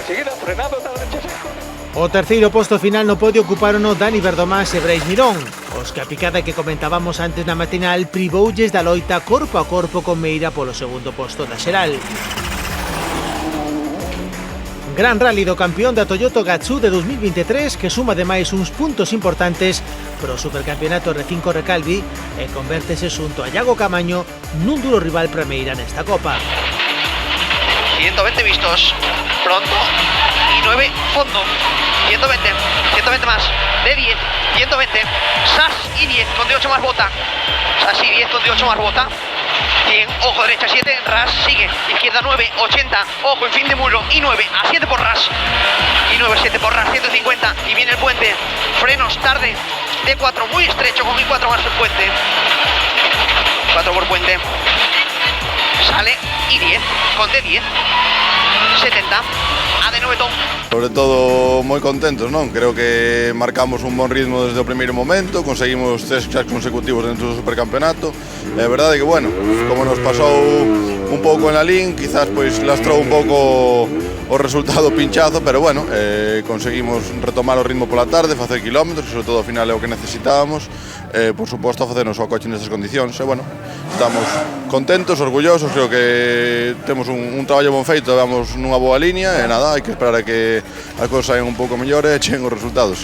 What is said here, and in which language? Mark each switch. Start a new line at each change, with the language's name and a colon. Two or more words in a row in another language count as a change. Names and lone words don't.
Galician: O terceiro posto final no podio ocuparon Dani Verdomás e Brais Mirón, os que a picada que comentábamos antes na matinal privoulles da loita corpo a corpo con Meira polo segundo posto da xeral. Gran rally do campeón da Toyota Gazoo de 2023 que suma ademais uns puntos importantes pro supercampeonato R5 Recalvi e convértese xunto a Iago Camaño nun duro rival para Meira nesta copa.
Spanish: 120 vistos, pronto y 9 fondo, 120 más, de 10, 120, Sas y 10 con D8 más bota, Sas y 10 con D8 más bota, 100, ojo derecha 7, Ras sigue, izquierda 9, 80, ojo en fin de muro y 9 a 7 por Ras, y 9 7 por Ras, 150 y viene el puente, frenos tarde, D4 muy estrecho con I4 más el puente, 4 por puente, sale y 10 con D10, 70, AD9 Tom.
Galician: Sobre todo moi contentos, non? Creo que marcamos un bon ritmo desde o primeiro momento, conseguimos 3 consecutivos dentro do supercampeonato. É verdade que, bueno, como nos pasou un pouco en la LIN, quizás pois lastrou un pouco o resultado pinchazo, pero bueno, conseguimos retomar o ritmo pola tarde, facer kilómetros, que sobre todo ao final é o que necesitábamos, por suposto a facernos o coche nestas condicións, e bueno, estamos contentos, orgullosos, creo que temos un traballo bon feito, vamos nunha boa línea, e nada, hai que esperar a que as cousas saian un pouco mellores e cheguen os resultados.